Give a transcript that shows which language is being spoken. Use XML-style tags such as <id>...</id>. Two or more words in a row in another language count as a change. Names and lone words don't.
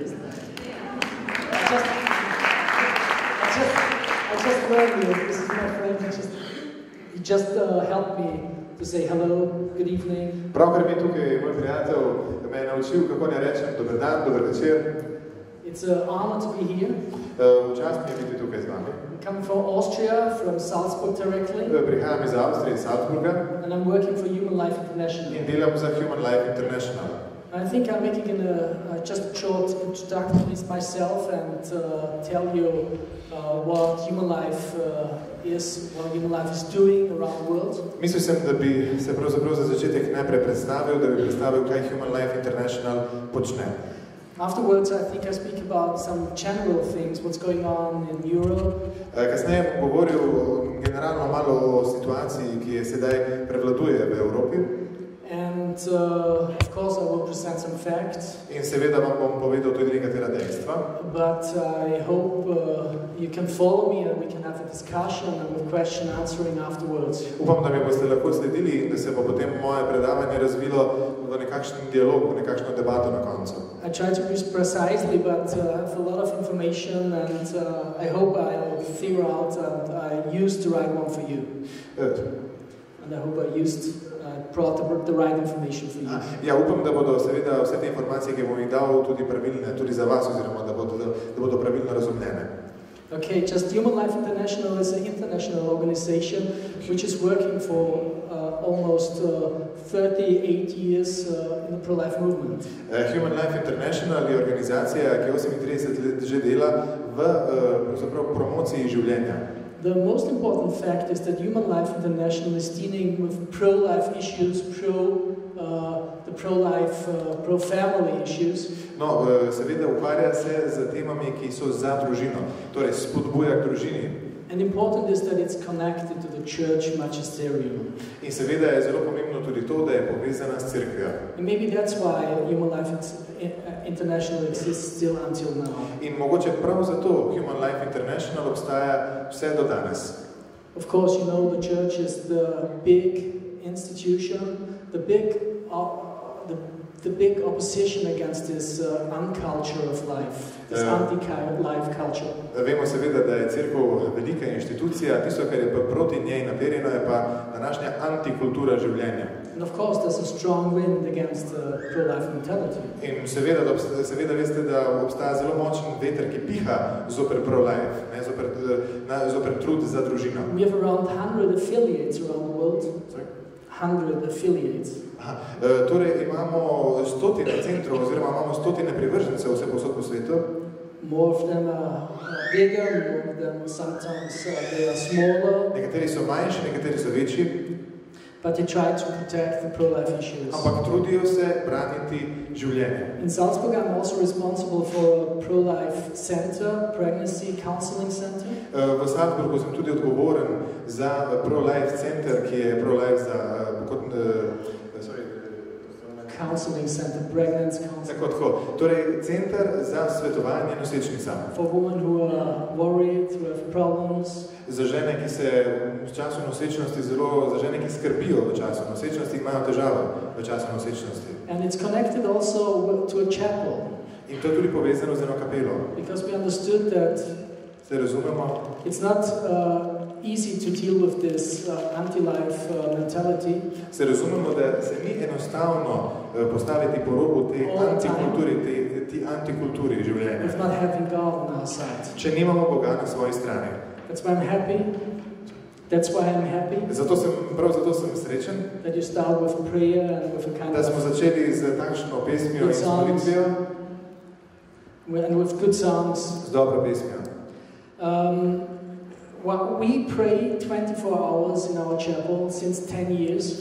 <en>I just learned you. This is my friend. He just helped me to say hello, good evening.</en> <sl>Pravkar mi tukaj moj prijatelj me je naučil, kako ne rečem dober dan, dober večer.</sl> <en>It's an honor to be here.</en> <sl>Čast mi je biti tukaj z vami.</sl> <en>I'm coming from Austria, from Salzburg directly.</en> <sl>Prihajam iz Avstrije, iz Salzburga.</sl> <en>And I'm working for Human Life International.</en> <sl>In delam za Human Life International.</sl> <en>I think I'm making just a short introduction to myself and tell you what Human Life is, what Human Life is doing around the world.</en> <sl>Mislil sem, da bi se pravzaprav za začetek najprej predstavil, da bi predstavil, kaj Human Life International počne.</sl> <en>Afterwards, I think I speak about some general things, what's going on in Europe.</en> <sl>Kasneje bom govoril generalno malo o situaciji, ki je sedaj prevladuje v Evropi.</sl> <en>And of course I will present some facts.</en> <sl>In seveda vam bom povedal tudi nekatera dejstva.</sl> <en>But I hope you can follow me and we can have a discussion and with question answering afterwards.</en> <sl>Upam, da mi boste lahko sledili in da se bo potem moje predavanje razvilo v nekakšen dialog, v nekakšno debato na koncu.</sl> <en>I try to use precisely, but I have a lot of information and I hope I'll figure out and I used the right one for you. And I hope I brought the right information for you.</en> <sl>Ja, upam, da bodo seveda vse te informacije, ki bom jih dal, tudi pravilne, tudi za vas, oziroma da bodo pravilno razumljene.</sl> <en>Okay, just Human Life International is an international organization which is working for almost 38 years in the pro-life movement.</en> <sl>Human Life International je organizacija, ki 38 let že dela v promociji življenja.</sl> <en>The most important fact is that Human Life International is dealing with pro-life issues, pro-family issues.</en> <sl>No, seveda ukvarja se z temami, ki so za družino, torej spodbuja k družini.</sl> <en>And important is that it's connected to the church magisterium.</en> <sl>In seveda je zelo pomembno tudi to, da je povezana s cerkvijo.</sl> <en>And maybe that's why Human Life International exists still until now.</en> <sl>In mogoče prav zato Human Life International obstaja vse do danes.</sl> <en>Of course, you know, the church is the big institution, the big opposition against this unculture of life, this anti-life culture.</en> <sl>Vemo seveda, da je cerkev velika inštitucija, tisto, kar je pa proti njej naperjeno, je pa današnja antikultura življenja.</sl> <en>And of course, there's a strong wind against pro-life mentality.</en> <sl>In seveda veste, da obstaja zelo močen veter, ki piha zoper pro-life, zoper trud za družino.</sl> <en>We have around 100 affiliates around the world. Sorry? 100 affiliates.</en> <sl>Torej imamo 100 centrov, oziroma imamo 100 privržencev vse posod po svetu.</sl> <en>More of them are bigger, more of them sometimes they are smaller.</en> <sl>Nekateri so manjši, nekateri so večji.</sl> <en>But they try to protect the pro-life issues.</en> <sl>Ampak trudijo se braniti življenje.</sl> <en>In Salzburg, I'm also responsible for a pro-life center, pregnancy counseling center.</en> <sl>V Salzburgu sem tudi odgovoren za</sl> <en>pro-life center,</en> <sl>ki je pro-life za</sl> <en>counseling center, pregnancy counseling.</en> <sl>Tako. Torej, center za svetovanje nosečnicam.</sl> <en>For women who are worried, who have problems.</en> <sl>Za žene, ki se v času nosečnosti za žene, ki skrbijo v času nosečnosti, imajo težave v času nosečnosti.</sl> <en>And it's connected also to a chapel.</en> <sl>In to je tudi povezano z eno kapelo.</sl> <en>Because we understood that</en> <sl>se razumemo.</sl> <en>It's not easy to deal with this anti-life mentality.</en> <sl>Se razumemo, da se ni enostavno postaviti po robu te antikulturi življenja.</sl> <en>With not having God on our side.</en> <sl>Če nimamo Boga na svoji strani.</sl> <en>That's why I'm happy. That's why I'm happy.</en> <sl>Zato sem srečen.</sl> <en>That you start with prayer and with a kind</en> <sl>da smo začeli z takšno pesmijo in molitvijo.</sl> <en>And with good songs.</en> <sl>Z dobro pesmijo.</sl> <en>We pray 24 hours in our chapel since 10 years.</en>